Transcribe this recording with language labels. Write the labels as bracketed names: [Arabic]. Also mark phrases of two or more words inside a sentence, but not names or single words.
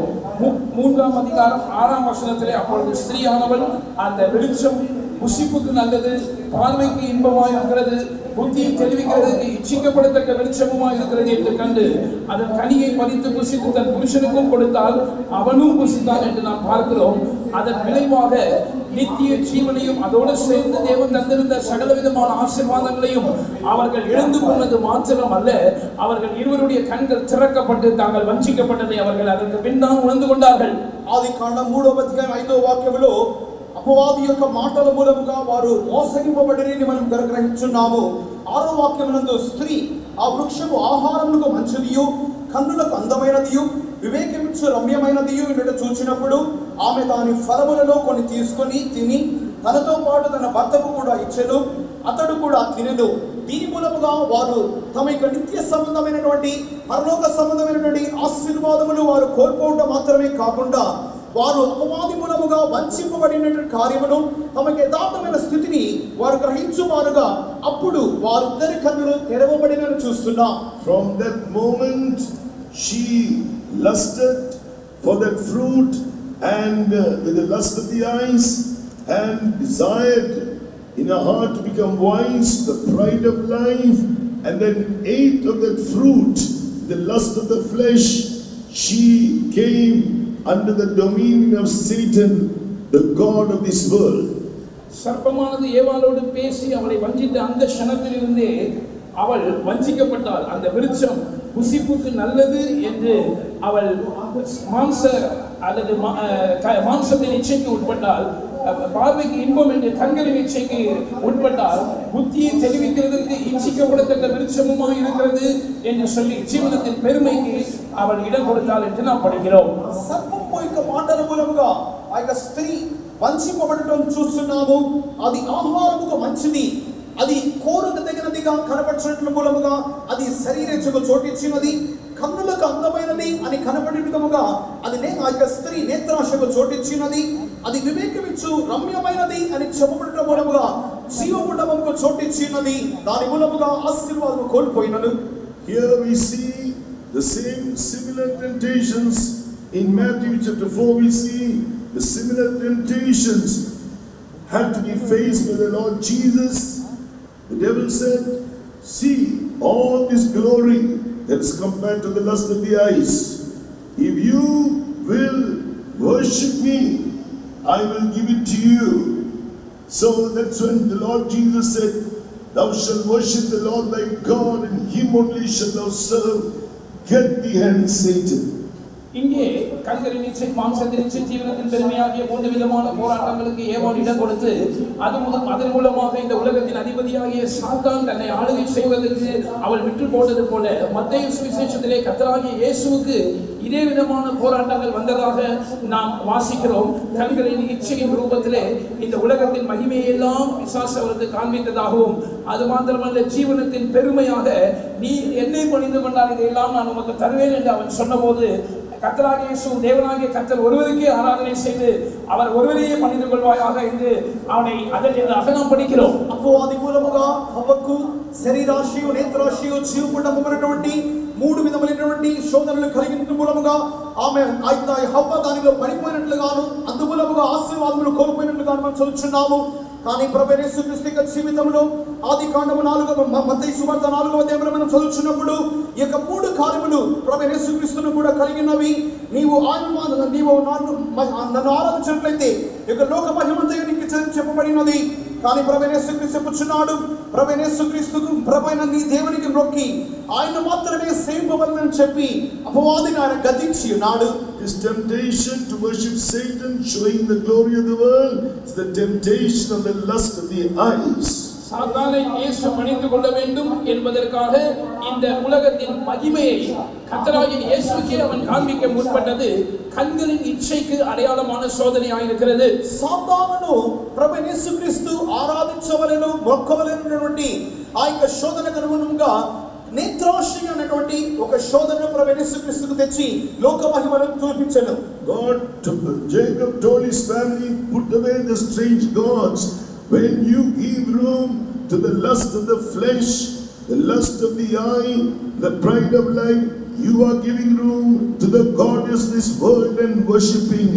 [Tamil] 3ஆம் அதிகாரம் 6ஆம் வசனத்திலே அப்பொழுது ஸ்திரீயானவள் அந்த விருட்சம் புசிப்புக்கு நல்லது, பார்வைக்கு இன்பமாய் இருக்கிறது, புத்தியை தெளிவிக்கிறதுக்கு இச்சிக்கப்படத்தக்க வெளிச்சமுமாய் இருக்கிறது என்று கண்டு அதன் கனியை பறித்து புசித்து தன் புருஷனுக்கும் கொடுத்தால் அவனும் புசித்தான் என்று நாம் பார்க்கிறோம். அதன் விளைவாக நித்திய ஜீவனையும் அதோடு சேர்ந்து தேவன் தந்திருந்த சகல விதமான ஆசீர்வாதங்களையும் அவர்கள் இழந்து போனது மாத்திரம் அல்ல, அவர்கள் இருவருடைய கண்கள் திறக்கப்பட்டு தாங்கள் வஞ்சிக்கப்பட்டதை அவர்கள் அதற்கு பின்தான் உணர்ந்து கொண்டார்கள். [Telugu] ఆదికాండం 3వ అధ్యాయం 5వ వాక్యములో అపవాది యొక్క మాటల మూలముగా వారు మోసగింపబడినని మనం గ్రహించున్నాము. 6వ వాక్యమునందు స్త్రీ ఆ వృక్షము ఆహారములకు మంచిదియు కన్నులకు అందమైనదియు వివేకమిచ్చు రమ్యమైనదియు ఇన్నట చూచినప్పుడు ఆమె దాని ఫలములలో కొన్ని తీసుకొని తిని తనతో పాటు తన భర్తకు కూడా ఇచ్చెను, అతడు కూడా తినెను. దీని మూలముగా వారు తమ యొక్క నిత్య సంబంధమైనటువంటి పరలోక సంబంధమైనటువంటి ఆశీర్వాదములు వారు కోల్పోవడం మాత్రమే కాకుండా వారు అపవాది మూలముగా వంచింపబడినటువంటి కార్యమును తమకు యథార్థమైన స్థితిని వారు గ్రహించువారుగా అప్పుడు వారిద్దరి కన్నులు తెరవబడినని చూస్తున్నాం. [English] From that moment she lusted for that fruit and with the lust of the eyes and desired in her heart to become wise, the pride of life, and then ate of that fruit, the lust of the flesh. She came under the dominion of Satan, the god of this world. [Tamil] சர்ப்பமானது ஏவாளோடு பேசி அவளை வஞ்சித்த அந்த க்ஷணத்திலிருந்தே அவள் வஞ்சிக்கப்பட்டாள். அந்த விருட்சம் புசிப்புக்கு நல்லது என்று அவள் மாம்சத்தின் இச்சைக்கு உட்பட்டால், பார்வைக்கு இன்பம் என்று கண்களின் இச்சைக்கு உட்பட்டால், புத்தியை தெளிவிக்கிறதுக்கு இச்சிக்கப்படத்தக்க விருட்சமுமாக இருக்கிறது என்று சொல்லி ஜீவனத்தின் பெருமைக்கு அவள் இடம் கொடுத்தாள் என்று நாம் படிக்கிறோம். [Telugu] సర్పము యొక్క మాటల మూలముగా ఆ యొక్క స్త్రీ వంచింపబడటం చూస్తున్నాము. అది ఆహారముకు మంచిది, అది కోరుకు తగినదిగా కనపడినట్లు మూలముగా అది శరీరముకు చోటిచ్చినది, కన్నులకు అందమైనది అని కనపడినట్టుగా అది ఆ యొక్క స్త్రీ నేత్రాశకు చోటిచ్చినది, అది వివేకమిచ్చు రమ్యమైనది అని చెప్పబడటం మూలముగా జీవముండముకు చోటిచ్చినది, దాని మూలముగా ఆశీర్వాదము కోల్పోయినను. [English] Here we see the same similar temptations in Matthew chapter 4. We see the similar temptations had to be faced by the Lord Jesus. The devil said, see all this glory that is compared to the lust of the eyes. If you will worship me, I will give it to you. So that's when the Lord Jesus said, thou shalt worship the Lord thy God, and him only shalt thou serve. Get behind Satan. [Tamil] இங்கே கண்களின் இச்சை, மாம்சத்தின் இச்சை, ஜீவனத்தின் பெருமையாகிய 3 விதமான போராட்டங்களுக்கு ஏவாள் இடம் கொடுத்து அதன் மூலமாக இந்த உலகத்தின் அதிபதியாகிய சாத்தான் தன்னை ஆளுகை செய்வதற்கு அவள் விட்டு போட்டது போல மத்தேயு சுவிசேஷத்திலே கர்த்தராகிய இயேசுவுக்கு இதே விதமான போராட்டங்கள் வந்ததாக நாம் வாசிக்கிறோம். கண்களின் இச்சையின் ரூபத்திலே இந்த உலகத்தின் மகிமையை எல்லாம் பிசாசு அவருக்கு காண்பித்ததாகவும், அது மாத்திரமல்ல ஜீவனத்தின் பெருமையாக நீ என்னை பணிந்து கொண்டால் இதையெல்லாம் நான் உமக்கு தருவேன் என்று அவன் சொன்னபோது கர்த்தராகிய இயேசு தேவனாகிய கர்த்தர் ஒருவருக்கே ஆராதனை செய்து அவர் ஒருவரையே பணிந்து கொள்வாயாக என்று அவனை அதற்கு நாம் படிக்கிறோம். [Telugu] అపవాది మూలముగా హవ్వకు శరీరాశయు నేత్రాశయు జీవముండమునటువంటి 3 విధములైనటువంటి శోధనలు కలిగిన మూలముగా ఆమె హవ్వ దానిలో పడిపోయినట్లుగాను అందుమూలముగా ఆశీర్వాదములు కోల్పోయినట్లుగాను మనం చదువుచున్నాము. కానీ ప్రభువైన యేసుక్రీస్తు యొక్క జీవితంలో ఆదికాండము 4వ మత్తయి సువార్త 4వ అధ్యాయంలో మనం చదువుచున్నప్పుడు ఈ యొక్క 3 కార్యములు ప్రభువైన యేసుక్రీస్తును కూడా కలిగినవి. నీవు నన్ను ఆరాధించినట్లయితే ఈ యొక్క లోక మహిమంతయు నీకు చెప్పబడినది. కానీ ప్రభువైన యేసుక్రీస్తు చెప్పుచున్నాడు, ప్రభువైన యేసుక్రీస్తుకు ప్రభువైన నీ దేవునికి మొక్కి ఆయన మాత్రమే సేవింపవలెనని చెప్పి అపవాదిని ఆయన గద్దించి ఉన్నాడు. [English] His temptation to worship Satan, showing the glory of the world, is the temptation of the lust of the eyes. [Tamil] சாத்தானை இயேசு பணிந்து கொள்ள வேண்டும் என்பதற்காக இந்த உலகத்தின் மகிமையை கர்த்தராகிய இயேசுவுக்கே அவன் காண்பிக்க முற்பட்டது கண்களின் இச்சைக்கு அடையாளமான சோதனையாக இருக்கிறது. [Telugu] సాతానును ప్రభువైన యేసుక్రీస్తు ఆరాధించవలెను మొక్కవలెనటువంటి ఆ యొక్క శోధనకు అనుగుణంగా నేత్రాశయ అనేటువంటి ఒక శోధన ప్రభువైన యేసుక్రీస్తుకు తెచ్చి లోక మహిమను చూపించెను. [English] Jacob told his family, put away the strange gods. When you give room to the lust of the flesh, the lust of the eye, the pride of life, you are giving room to the god of this world and worshipping him.